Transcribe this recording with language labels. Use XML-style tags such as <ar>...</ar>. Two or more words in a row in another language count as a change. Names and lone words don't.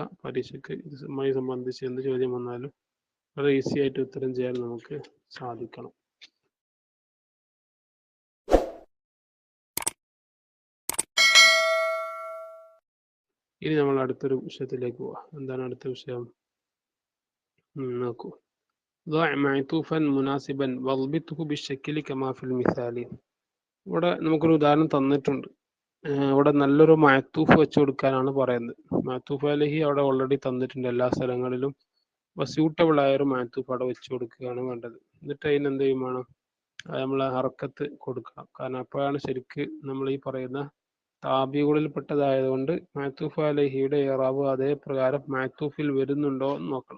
<ml>പരീക്ഷയ്ക്ക് ഇതുമായി സംബന്ധിച്ച് എന്ത് ചോദ്യം വന്നാലും വളരെ ഈസി ആയിട്ട് ഉത്തരം ചെയ്യാൻ നമുക്ക് സാധിക്കണം. ഇനി നമ്മൾ അടുത്തൊരു വിഷയത്തിലേക്ക് പോവാം. എന്താണ് അടുത്ത വിഷയം? നോക്കൂ,</ml> <ar>ضع معطوفا مناسبا واضبطه بالشكل كما في المثال.</ar> <ml>ഇവിടെ നമുക്കൊരു ഉദാഹരണം തന്നിട്ടുണ്ട്. ഇവിടെ നല്ലൊരു മഅത്തൂഫ് വെച്ച് കൊടുക്കാനാണ് പറയുന്നത്.</ml> <ar>معطوف عليه</ar> <ml>അവിടെ ഓൾറെഡി തന്നിട്ടുണ്ട് എല്ലാ സ്ഥലങ്ങളിലും. അപ്പോൾ സ്യൂട്ടബിൾ ആയ ഒരു മഅത്തൂഫ് അവിടെ വെച്ച് കൊടുക്കുകയാണ് വേണ്ടത്. എന്നിട്ട് അതിന് എന്ത് ചെയ്യും വേണം, നമ്മൾ ഹർക്കത്ത് കൊടുക്കണം. കാരണം അപ്പോഴാണ് ശരിക്ക് നമ്മൾ ഈ പറയുന്ന താബികളിൽ പെട്ടതായതുകൊണ്ട്</ml> <ar>معطوف عليه</ar> <ml>ഇറാബ് അതേ പ്രകാരം മഅത്തൂഫിൽ വരുന്നുണ്ടോ എന്ന് നോക്കണം.</ml>